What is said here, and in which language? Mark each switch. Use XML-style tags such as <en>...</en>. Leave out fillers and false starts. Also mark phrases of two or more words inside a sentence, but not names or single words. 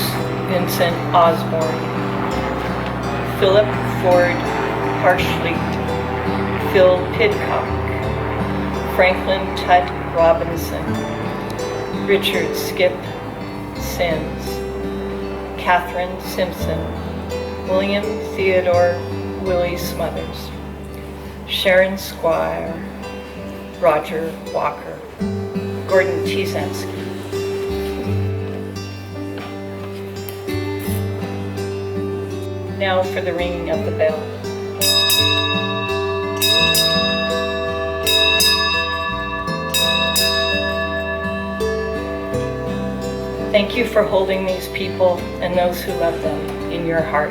<en>Vincent Osborne, Philip Ford Parsley, Phil Pidcock, Franklin Tutt Robinson, Richard Skip Sims, Catherine Simpson, William Theodore Willie Smothers, Sharon Squire, Roger Walker, Gordon Tizansky. Now for the ringing of the bell. Thank you for holding these people and those who love them in your heart.</en>